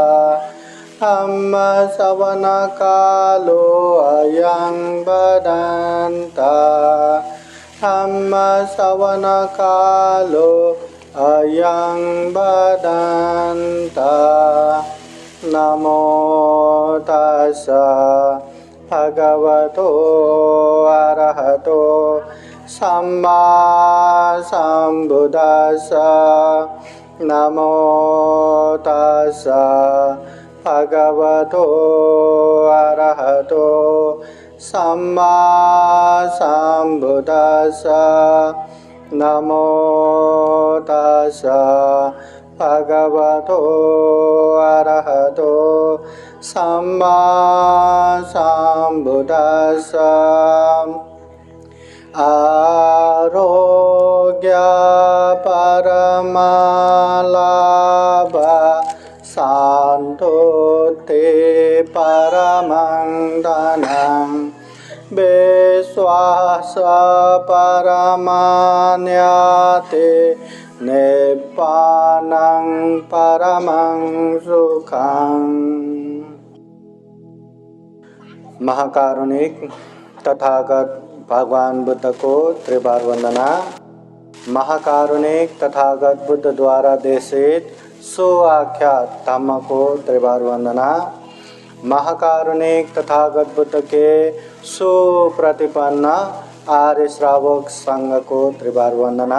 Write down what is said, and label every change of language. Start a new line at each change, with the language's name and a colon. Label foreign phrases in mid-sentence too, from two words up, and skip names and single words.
Pali: धम्मश्रवणकालो अयं बदन्ता धम्मश्रवणकालो अयं बदन्ता नमो तस्स भगवतो अरहतो सम्मा सम्बुद्दस्स नमो तस्स भगवतो अरहतो सम्मा सम्बुद्दस्स नमो तस्स भगवतो अरहतो सम्मा सम्बुद्दस्स आरोग्य परमालाभ शान्तोते परमं धनं विश्वास परमान्यते निब्बानं परमं सुखम्।
Hindi: महाकारुणिक तथागत भगवान बुद्ध को त्रिबार वंदना। महाकारुणिक तथागत बुद्ध द्वारा देशित सुआख्यात धम्म को त्रिबार वंदना। महाकारुणिक तथागत बुद्ध के सुप्रतिपन्न आर्य श्रावक संघ को त्रिबार वंदना।